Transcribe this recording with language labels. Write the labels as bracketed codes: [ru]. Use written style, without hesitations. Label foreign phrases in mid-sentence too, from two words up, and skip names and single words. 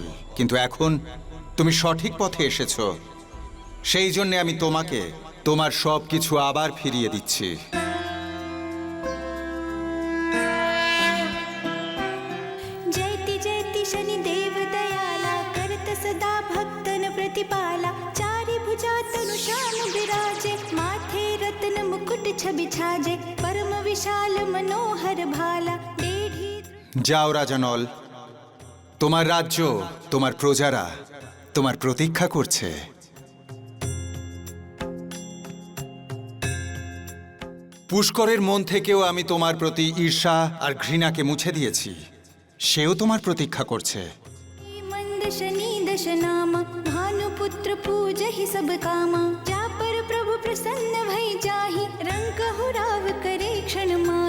[bn] কিন্তু এখন তুমি সঠিক পথে এসেছো, সেই জন্য আমি তোমাকে তোমার সব কিছু আবার ফিরিয়ে দিচ্ছি। [hi] जयति जयति शनिदेव दयाला, करत सदा भक्तन प्रतिपाला। चारि भुजा तनु श्याम विराजे, माथे रत्न मुकुट छवि छाजे। परम विशाल मनोहर भाला, डेढ़ी। [bn] যাও রাজা নল, তোমার রাজ্য, তোমার প্রজারা তোমার প্রতীক্ষা করছে। পুষ্করের মন থেকেও আমি তোমার প্রতি ঈর্ষা আর ঘৃণাকে মুছে দিয়েছি, সেও তোমার প্রতীক্ষা করছে। [hi] मंद शनि दश नामा, भानुपुत्र पूजहि सब कामा। जा पर प्रभु प्रसन्न भई जाहि, रंक क्षण